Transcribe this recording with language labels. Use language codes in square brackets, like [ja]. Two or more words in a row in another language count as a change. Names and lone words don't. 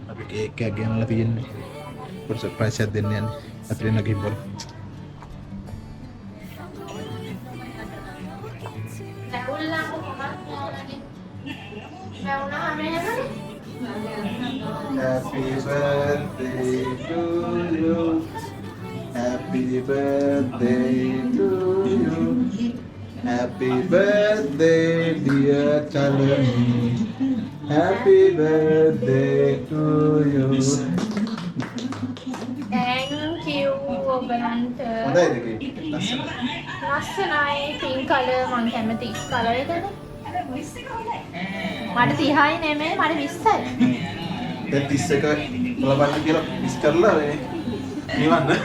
[si] කේක් එකක් ගෙනල්ලා තියෙන්නේ. පොඩි සර්ප්‍රයිස් එකක් දෙන්න යන්නේ. අතරින් ගිහින් බලමු. [en] Happy birthday to you. Happy birthday to you. Happy birthday dear Chalani. Happy birthday to you. Thank you ඔබලන්ට. [si] හොඳයිද කේක්? ලස්සනයි [en] pink color [si] මම කැමති color එකනේ. මට 30යි නෙමෙයි මට 20යි. දැන් 31 බලන්න කියලා මිස් කරලා මේ නිවන්න.